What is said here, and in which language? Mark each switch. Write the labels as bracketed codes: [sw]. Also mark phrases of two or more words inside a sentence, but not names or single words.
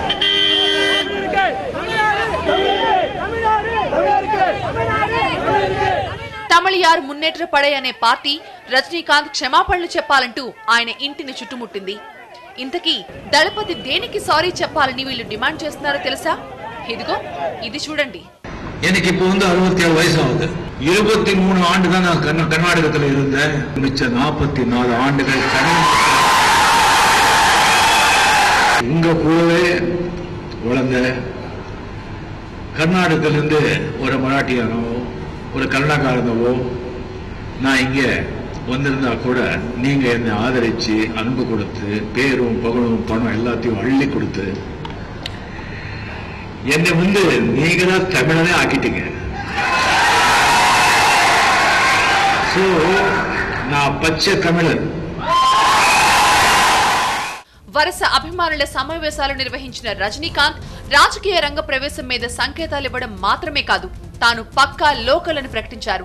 [te] తమిళయార్ మున్నేట్ర పడే అనే పార్టీ రజనీకాంత్ క్షమాపణలు చెప్పాలంటూ ఆయన ఇంటిని చుట్టుముట్టింది. ఇంతకీ దళపతి దేనికి సారీ చెప్పాలని వీళ్ళు డిమాండ్ చేస్తున్నారో తెలుసా? ఇదిగో ఇది చూడండి. [ta] எனக்கு இப்போ வந்து 67 வயசு ஆகுது. 23 ஆண்டு தான் நான் கர்நாடகத்தில் இருந்தேன். மிச்ச 44 ஆண்டுகள் உங்க கூடவே வளர்ந்த கர்நாடகத்திலிருந்து ஒரு மராட்டியானோ ஒரு கன்னடக்காரனவோ நான் இங்க வந்திருந்தா கூட நீங்க என்னை ஆதரிச்சு அன்பு கொடுத்து பேரும் புகழும் பணம் எல்லாத்தையும் அள்ளி கொடுத்து என்னை வந்து நீங்க தான் தமிழனே ஆக்கிட்டீங்க. సో நா பச்ச தமிழன். [te] వరుస అభిమానుల సమావేశాలు నిర్వహించిన రజనీకాంత్ రాజకీయ రంగ ప్రవేశం మీద సంకేతాలు ఇవ్వడం మాత్రమే కాదు, తాను పక్కా లోకల్ అని ప్రకటించారు.